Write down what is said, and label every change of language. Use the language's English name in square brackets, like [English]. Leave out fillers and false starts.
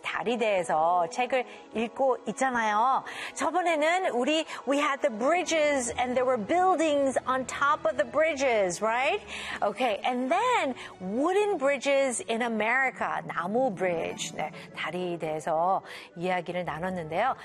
[Korean] 다리 대해서 책을 읽고 있잖아요. 저번에는 우리, [English] we had the bridges and there were buildings on top of the bridges, right? Okay, and then wooden bridges in America. [Korean] 나무 bridge. 네, 다리 대해서 이야기를 나눴는데요.